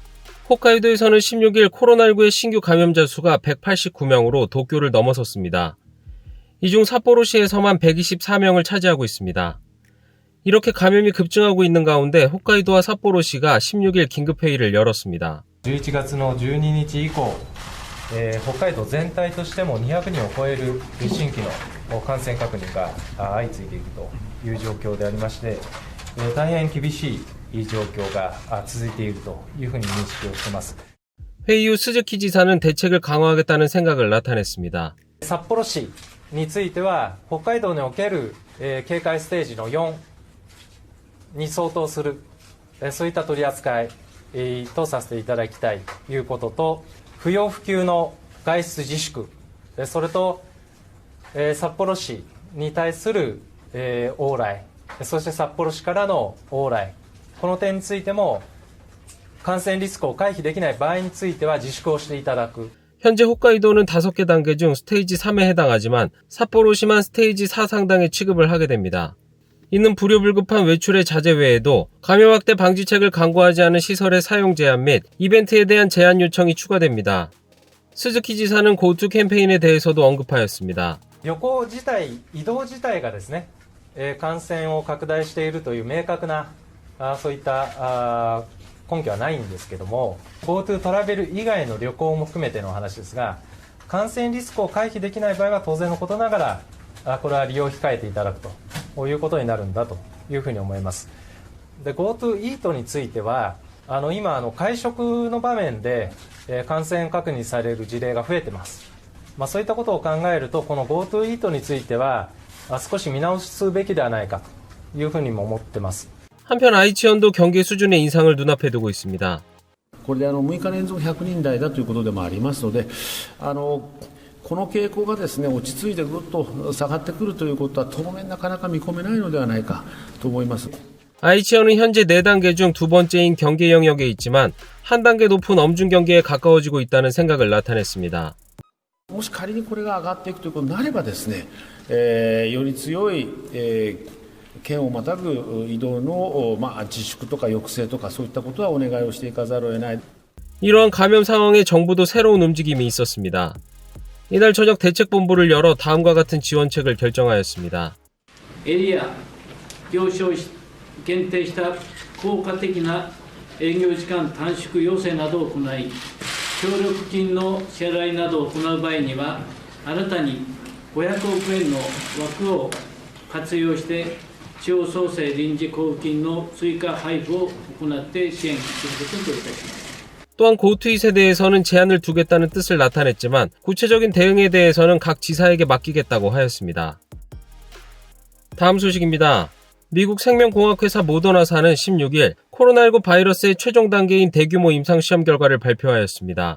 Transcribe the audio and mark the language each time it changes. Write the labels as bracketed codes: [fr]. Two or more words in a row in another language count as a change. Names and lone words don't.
[ko] 홋카이도에서는 16일 코로나19의 신규 감염자 수가 189명으로 도쿄를 넘어섰습니다. 이 중 삿포로시에서만 124명을 차지하고 있습니다. 이렇게 감염이 급증하고 있는 가운데 홋카이도와 삿포로시가 16일 긴급회의를 열었습니다. [ja] 11 月の12日以降、北海道全体としても200人を超える新規の感染確認が相次いでいるという状況でありまして、大変厳しい状況が続いているというふうに認識をしています。 [ko] 회의 후 스즈키 지사는 대책을 강화하겠다는 생각을 나타냈습니다. [ja] 札幌市については北海道における警戒ステージの4に相当するそういった取り扱いとさせていただきたいということと、不要不急の外出自粛、それと札幌市に対する往来、そして札幌市からの往来、この点についても感染リスクを回避できない場合については自粛をしていただく。 [ko] 현재 홋카이도는 5개 단계 중 스테이지 3에 해당하지만 삿포로시만 스테이지 4 상당의 취급을 하게 됩니다. 이는 불효불급한 외출의 자제 외에도 감염 확대 방지책을 강구하지 않은 시설의 사용 제한 및 이벤트에 대한 제한 요청이 추가됩니다. 스즈키 지사는 고투 캠페인에 대해서도 언급하였습니다. [ja] 旅行自体、移動自体がですね、感染を拡大しているという明確なそういった根拠はないんですけども、 GoTo トラベル以外の旅行も含めての話ですが、感染リスクを回避できない場合は当然のことながらこれは利用を控えていただくということになるんだというふうに思います。で GoTo イートについては今会食の場面で感染確認される事例が増えてます。そういったことを考えるとこの GoTo イートについては少し見直すべきではないかというふうにも思ってます。 [ko] 한편 아이치현도 경계 수준의 인상을 눈앞에 두고 있습니다. [ja] これで6日連続100人台だということでもありますので、この傾向がですね落ち着いてぐっと下がってくるということは当面なかなか見込めないのではないかと思います。 [ko] 아이치현은 현재 4단계 중 2번째인 경계 영역에 있지만 한 단계 높은 엄중 경계에 가까워지고 있다는 생각을 나타냈습니다. [ja] もし仮にこれが上がっていくということになればですね、より強い、県をまたぐ移動の、自粛とか抑制とかそういったことはお願いをしていかざるを得ない。 [ko] 이러한 감염 상황에 정부도 새로운 움직임이 있었습니다. 이날 저녁 대책본부를 열어 다음과 같은 지원책을 결정하였습니다. [ja] エリア業種を限定した効果的な営業時間短縮要請などを行い、協力金の支払いなどを行う場合には、新たに500億円の枠を活用して、地方創生臨時交付金の追加配布を行って支援することといたします。 [ko] 또한 고트윗에 대해서는 제한을 두겠다는 뜻을 나타냈지만 구체적인 대응에 대해서는 각 지사에게 맡기겠다고 하였습니다. 다음 소식입니다. 미국 생명공학회사 모더나사는 16일 코로나19 바이러스의 최종 단계인 대규모 임상시험 결과를 발표하였습니다.